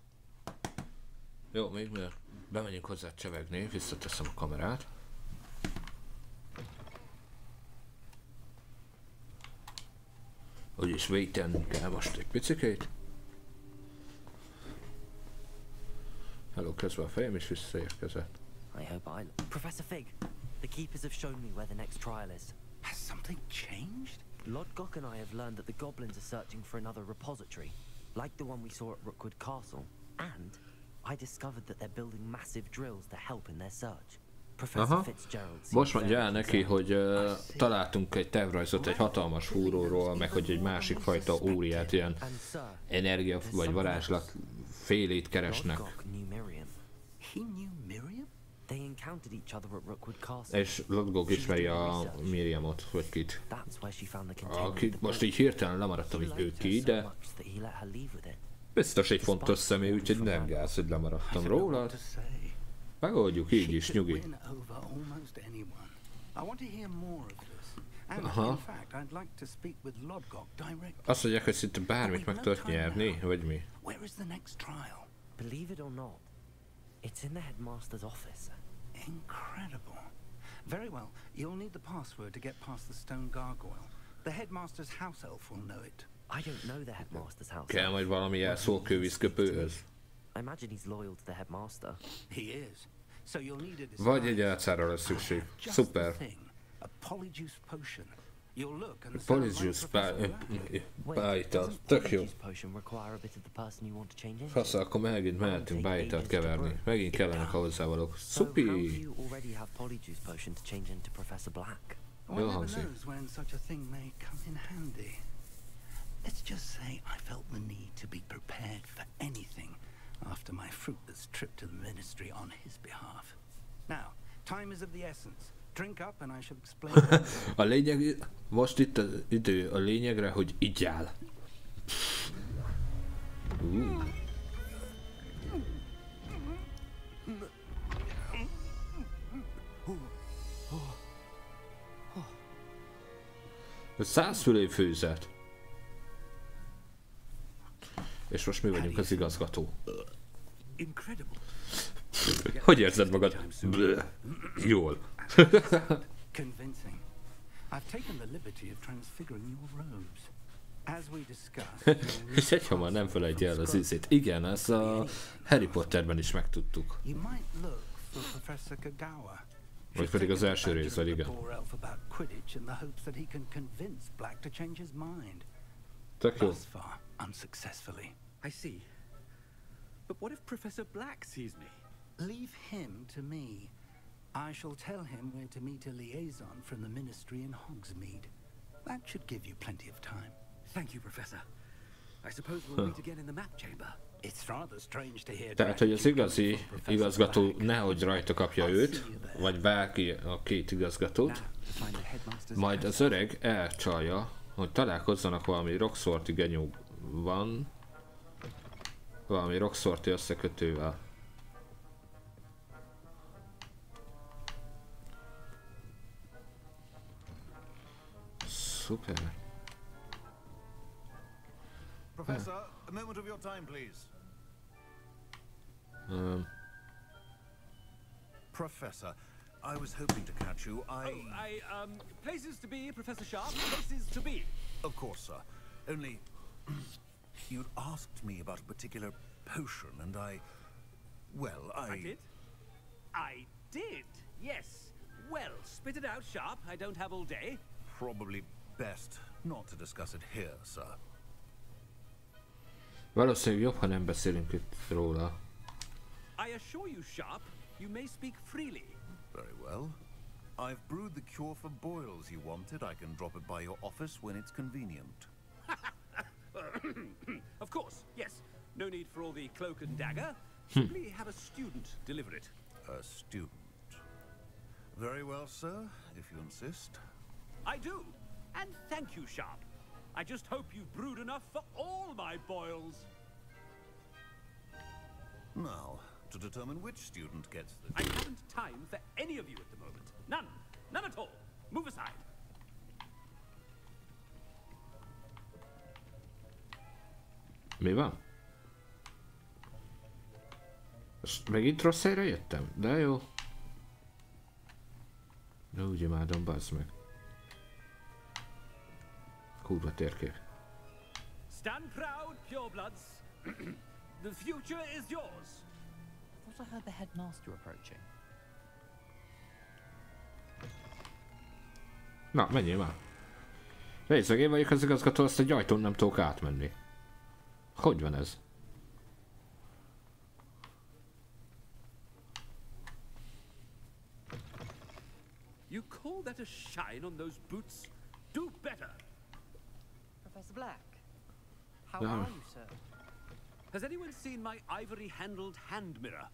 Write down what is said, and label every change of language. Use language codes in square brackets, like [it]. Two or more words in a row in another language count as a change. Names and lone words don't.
[hu] Jó, még mert bemegyünk hozzá csevegni, visszateszem a kamerát. Úgyis vétenni kell most egy picikét. Hello, közben a fejem is visszaérkezett. [en] I hope Professor Fig, the keepers have shown me where the next trial is. Has something changed? Lodgok and I have learned that the goblins are searching for another repository, like the one we saw at Rookwood Castle. And I discovered that they're building massive drills to help in their search. Professor Fitzgerald. [hu] Most mondja el neki, hogy találtunk egy tervrajzot egy hatalmas fúróról, meg hogy egy másik fajta óriát, ilyen energia vagy varázslat félét keresnek. [en] He knew Miriam? They encountered each other at Rookwood Castle. [hu] És Lodgok ismeri a Miriamot, vagy kit. [en] That's where she found the container. [hu] Akit most így hirtelen lemaradtam, hogy ő ki, de biztos egy fontos személy, úgyhogy nem gáz, hogy lemaradtam róla. Megoldjuk így is, nyugi. Aha. Azt mondják, hogy szinte bármit meg tudod nyerni, vagy mi? [en] Believe it or not, it's in the headmaster's office. Incredible. Very well, you'll need the password to get past the stone gargoyle. The headmaster's house elf will know it. I don't know the headmaster's house. [hu] Kell majd valami jelszókővízköpőhöz. [en] I imagine he's loyal to the headmaster. He is. So you'll need a disguise. [hu] Vagy egy álcára lesz szükség. Szuper. [en] A polyjuice potion. You'll look and [hu] Polyjuice bájta. Tök jó. Faszal, akkor megint mehetünk bájtát keverni. Megint kellenek a hozzávalók. Szupi! Jó hangzik. [en] Let's just say I felt the need to be prepared for anything after my fruitless trip to the ministry on his behalf. Now, time is of the essence. Drink up and I shall explain. [hu] A lényeg, most itt az idő a lényegre, hogy igyál. A 100 fülé főzet. És most mi vagyunk az igazgató. Hogy érzed magad? Jól. [en] Convincing. I've taken the liberty of transfiguring your robes. As we discussed. [hu] És egyhamar nem felejtj el az ízét. Igen, ezt a Harry Potterben is megtudtuk. [en] You might look for Professor Kagawa. [hu] Vagy pedig az első részben, igen. Tök jó. [en] Unsuccessfully. I see. But what if Professor Black sees me? Leave him to me. I shall tell him where to meet a liaison from the ministry in Hogsmeade. That should give you plenty of time. Thank you, Professor. I suppose we'll meet again in the map chamber. It's rather strange to hear. [hu] Tehát, hogy az igazi igazgató nehogy rajta kapja őt, vagy bárki a két igazgatót, majd az öreg elcsalja, hogy találkozzanak valami roxorti genyó van, valami roxorti összekötővel. Szuper. [en] Professor, a moment of your time, please. Professor, I was hoping to catch you. Places to be, Professor Sharp, places to be. Of course, sir. Only, you'd asked me about a particular potion, and well, I did? I did, yes. Well, spit it out, Sharp. I don't have all day. Probably best not to discuss it here, sir. [hu] Valószínűleg jobb, ha nem beszélünk itt róla. [en] I assure you, Sharp, you may speak freely. Very well. I've brewed the cure for boils you wanted. I can drop it by your office when it's convenient. Of course, yes. No need for all the cloak and dagger. Simply have a student deliver it. A student. Very well, sir, if you insist. I do. And thank you, Sharp. I just hope you've brewed enough for all my boils. Now, to determine which student gets the... I haven't time for any of you at the moment. None. None at all. Move aside. [hu] Mi van? Most megint rossz helyre jöttem? De jó. De úgy imádom, bazd meg. Kurva térkép. [en] Stand proud, purebloods. The future is yours. I thought I heard the headmaster approaching. [hu] Na, menjél már. Részeg, én vagyok az igazgató, azt egy ajtón nem tudok átmenni. Hogy van ez? [en] You call that a shine on those boots? Do better. Professor Black, how Yeah. are you, sir? Has anyone seen my ivory-handled hand mirror?